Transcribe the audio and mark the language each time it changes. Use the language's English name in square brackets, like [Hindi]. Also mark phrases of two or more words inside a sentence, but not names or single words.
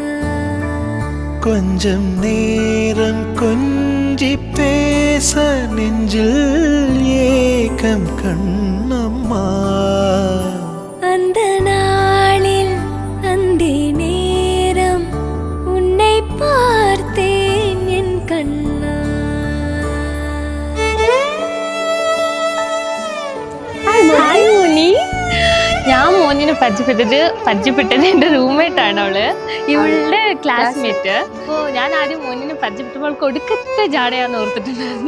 [Tamil] கொஞ்சம் நேரம் கொஞ்சி பேச நெஞ்சில் ஏக்கம் கண்ணம்மா. அந்த நாளில் அந்தி நேரம் உன்னை பார்த்தேன் என் கண்ணா. [Malayalam] ഹായ് മോനി. ഞാൻ മോനിനെ പരിചയപ്പെട്ടത് എൻ്റെ റൂംമേറ്റ് ആണ് അവള്, ഇവളുടെ ക്ലാസ്മേറ്റ്. അപ്പോൾ ഞാൻ ആദ്യം മോനിനെ പരിചയപ്പെട്ടപ്പോൾ കൊടുക്കത്തെ ജാടയാന്ന് ഓർത്തിട്ടുണ്ടായിരുന്നു.